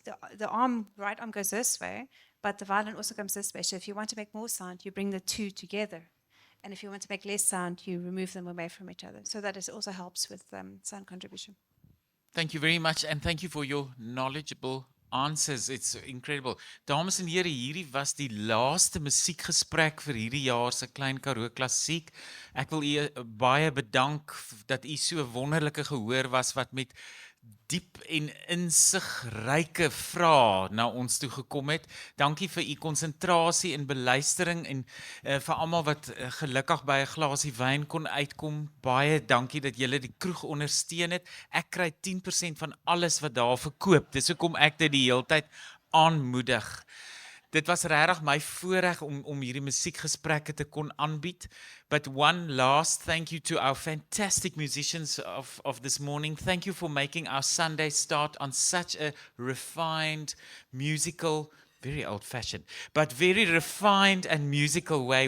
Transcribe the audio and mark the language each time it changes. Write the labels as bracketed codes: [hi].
[en] The right arm goes this way, but the violin also comes this way. So if you want to make more sound, you bring the two together. And if you want to make less sound, you remove them away from each other. So that also helps with sound contribution. Thank you very much, and thank you for your knowledgeable answers. It's incredible. [af] Dames en here, hierdie was die laaste musiekgesprek vir hierdie jaar se Klein Karoo Klassiek. Ek wil u baie bedank dat u so wonderlike gehoor was wat met diep en insigryke vrae na ons toe gekom het. Dankie vir u konsentrasie en beluistering en vir almal wat gelukkig by 'n glasie wyn kon uitkom. Baie dankie dat julle die kroeg ondersteun het. Ek kry 10% van alles wat daar verkoop. Dis hoekom ek dit die hele tyd aanmoedig. Dit was regtig my voorreg om hierdie musiekgesprekke te kon aanbied. [en] But one last thank you to our fantastic musicians of this morning. Thank you for making our Sunday start on such a refined, musical, very old-fashioned, but very refined and musical way.